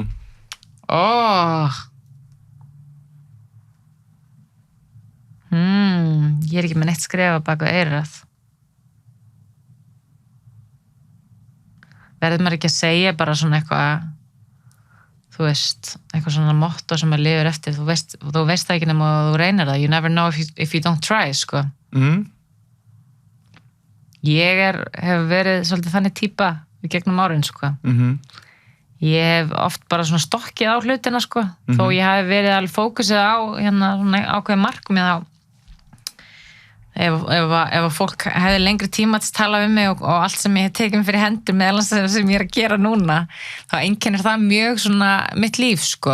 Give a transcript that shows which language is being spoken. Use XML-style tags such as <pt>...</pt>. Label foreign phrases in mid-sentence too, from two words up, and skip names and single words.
<is>Ég ekki með neitt skrifa bak við eyrað. Verður maður ekki að segja bara svona eitthvað, þú veist, eitthvað svona motto sem maður lifir eftir, þú veist það ekki nema að þú reynir það,</is> <en>you never know if you don't try,</en> <is>sko. Ég hef verið svolítið þannig típa í gegnum árin, sko. Ég hef oft bara svona stokkið á hlutina, sko, þó ég hef verið alveg fókusið á svona ákveðið markmið á ef fólk hefði lengri tíma til að tala við mig og allt sem ég hef tekið fyrir hendur með alls sem ég að gera núna, þá einkennir það mjög svona mitt líf, sko.</is>